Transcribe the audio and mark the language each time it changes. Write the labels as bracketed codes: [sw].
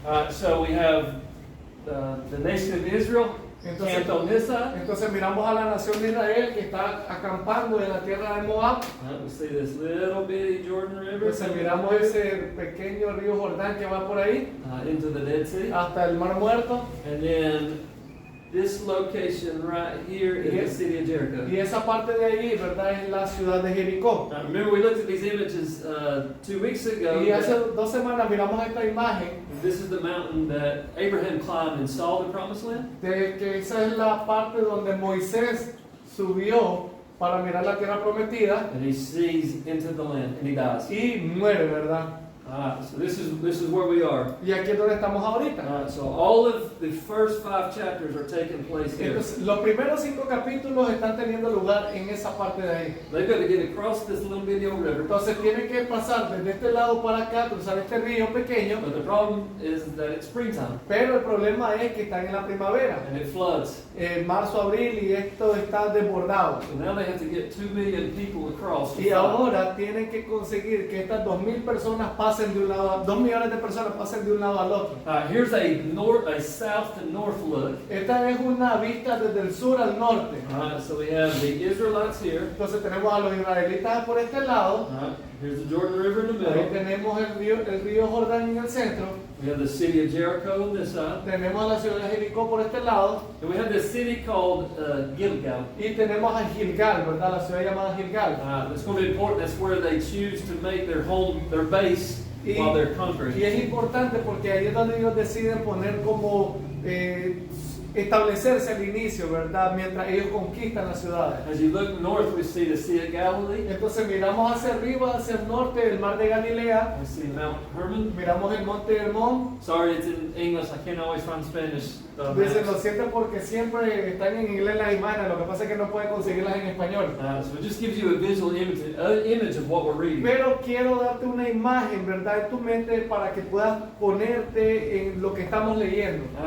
[en] So we have the nation of Israel camped on this side. [es] Entonces miramos a la nación de Israel que está acampando en la tierra de Moab. [en] We see this little bitty Jordan River [es] Entonces miramos ese pequeño río Jordán que va por ahí [en] into the Dead Sea. [es] hasta el Mar Muerto. [en] And then this location right here is the city of Jericho. [es] Y esa parte de ahí, ¿verdad? Es la ciudad de Jericó. [en] Remember we looked at these images 2 weeks ago. [es] Y hace [en] that [es] 2 semanas miramos esta imagen [en] This is the mountain that Abraham climbed and saw the promised land. [es] de que esa es la parte donde Moisés subió para mirar la tierra prometida [en] And he sees into the land and he dies. [es] y muere, ¿verdad? [en] So this is where we are. [es] Y aquí es donde estamos ahorita. [en] So all of the first 5 chapters are taking place here. [es] Entonces, los primeros 5 capítulos están teniendo lugar en esa parte de ahí. [en] They've got to get across this little bitty old river. [es] Entonces tienen que pasar desde este lado para acá, cruzar este río pequeño, [en] But the problem is that it's springtime [es] pero el problema es que están en la primavera, [en] and it floods. [es] en marzo, abril, y esto está desbordado. [en] So now they have to get 2 million people across. [es] Y ahora tienen que conseguir que estas 2.000 personas pasen de un lado, 2 millones de personas pasen de un lado al otro. [en] Here's a south to north look. [es] Esta es una vista desde el sur al norte. [en] So we have the Israelites here. [es] Entonces tenemos a los israelitas por este lado, [en] Here's the Jordan River in the [es] ahí [en] middle. [es] tenemos el río Jordán en el centro, [en] We have the city of Jericho on this side. [es] tenemos a la ciudad de Jericó por este lado, [en] And we have this city called Gilgal. [es] y tenemos a Gilgal, ¿verdad? La ciudad llamada Gilgal. [en] It's going to be important. That's where they choose to make their home, their base, while they're conquering. [es] Y es importante porque ahí es donde ellos deciden poner como establecerse al inicio, ¿verdad? Mientras ellos conquistan las ciudades. [en] As you look north, we see the Sea of Galilee. [es] Entonces miramos hacia arriba, hacia el norte, el mar de Galilea. [en] We see Mount Hermon. [es] Miramos el monte Hermón. [en] Sorry, it's in English. I can't always find Spanish. [es] Dicen, lo siento porque siempre están en inglés las imágenes, lo que pasa es que no pueden conseguirlas en español. [en] So it just gives you a visual image of what we're reading. [es] Pero quiero darte una imagen, ¿verdad?, en tu mente para que puedas ponerte en lo que estamos leyendo.